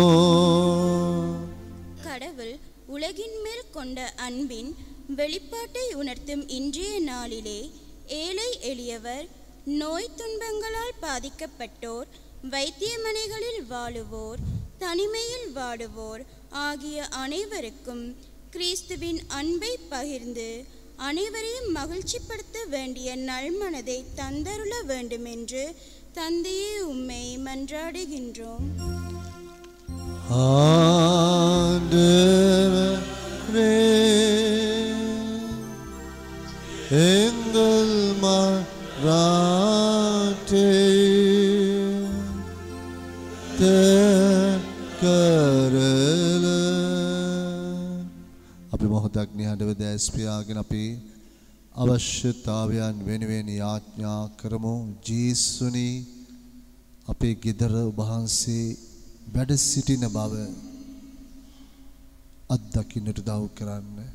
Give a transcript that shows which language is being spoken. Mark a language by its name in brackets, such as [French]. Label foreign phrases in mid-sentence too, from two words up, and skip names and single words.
[Tamil] கடவுள் உலகின் மேல் கொண்ட அன்பின் வெளிப்பாட்டை உணர்த்தும் இன்றைய நாளிலே ஏழை எளியவர் நோய் துன்பங்களால் பாதிக்கப்பட்டோர் வைத்தியமனைகளில் வாழுவோர் தனிமையில் வாடுவோர் ஆகிய அனைவருக்கும் கிறிஸ்துவின் அன்பை பகிர்ந்து அனைவரையும் மகிழ்ச்சிப்படுத்த வேண்டிய நல்மனதை தந்தருள வேண்டுமென்று தந்தையே உம்மை மன்றாடுகின்றோம். எங்கள் மன்றாட்டை [Sinhala] කරල අපි මොහොතක් නිහඬව දැස් පියාගෙන අපි අවශ්‍යතාවයන් වෙනුවෙන් යාඥා කරමු. ජීසුනි අපේ ගෙදර වහන්සේ වැඩ සිටින බව අත්දකින්නට උදව් කරන්න.